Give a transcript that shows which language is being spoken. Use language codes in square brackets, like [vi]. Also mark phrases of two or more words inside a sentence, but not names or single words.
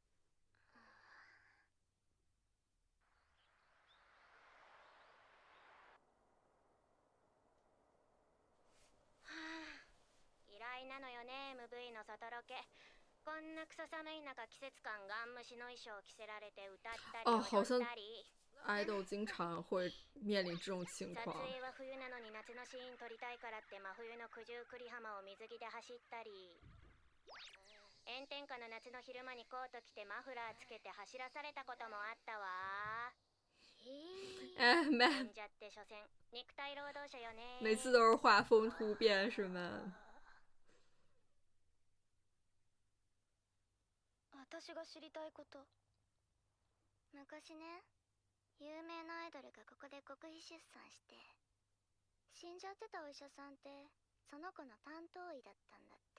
[ja] 嫌いなのよね、MV の外ロケ。こんなクソ寒い中、季節感ガン虫の衣装を着せられて歌ったり踊ったり。 [zh] 爱豆经常会面临这种情 [ja] 撮 [zh] 况。 [ja] 影は冬なのに夏のシーン撮りたいからって真冬の九十九里浜を水着で走ったり、炎天下の夏の昼間にコート着てマフラーつけて走らされたこともあったわ。哎，忍者って所詮肉体労働者よね。 [zh] 每次都是画风突变是吗？ [ja] 私が知りたいこと。昔ね、有名なアイドルがここで極秘出産して、死んじゃってたお医者さんってその子の担当医だったんだって。